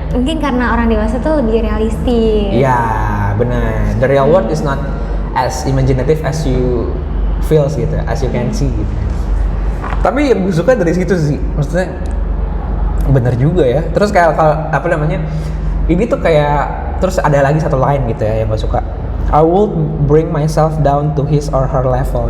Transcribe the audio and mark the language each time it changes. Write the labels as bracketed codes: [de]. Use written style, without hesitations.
[id] Mungkin karena orang dewasa tuh lebih realistis. Iya, benar. [en] The real world is not as imaginative as you feels gitu, as you can see gitu. [id] Tapi yang gue suka dari situ sih, maksudnya bener juga ya. Terus kayak apa namanya? Ini tuh kayak terus ada lagi satu line gitu ya yang gue suka. [en] I will bring myself down to his or her level.